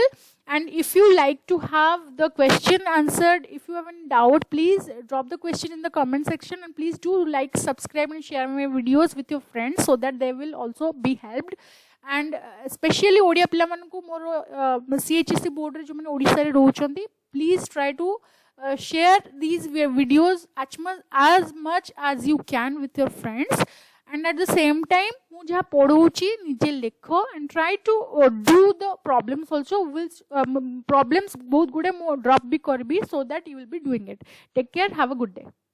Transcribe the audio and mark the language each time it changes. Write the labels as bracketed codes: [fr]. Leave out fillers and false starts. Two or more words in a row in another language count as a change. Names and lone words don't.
[en] And if you like to have the question answered, if you have any doubt, please drop the question in the comment section, and please do like, subscribe and share my videos with your friends so that they will also be helped. And especially [or] ଓଡ଼ିଆ ପିଲା ମାନଙ୍କୁ ମୋର CHSC ବୋର୍ଡ ରେ ଯୋ ମାନେ ଓଡ଼ିଶା ରେ ରହୁଛନ୍ତି, [en] please try to share these videos as much as you can with your friends. and at the same time [or] ମୁଁ ଯାହା ପଢ଼ଉଛି ନିଜେ ଲେଖ [en] and try to do the problems also will problems [or] ବହୁତ ଗୁଡ଼େ ମୁଁ [en] drop [or] ବି କରିବି [en] so that you will be doing it. Take care, have a good day.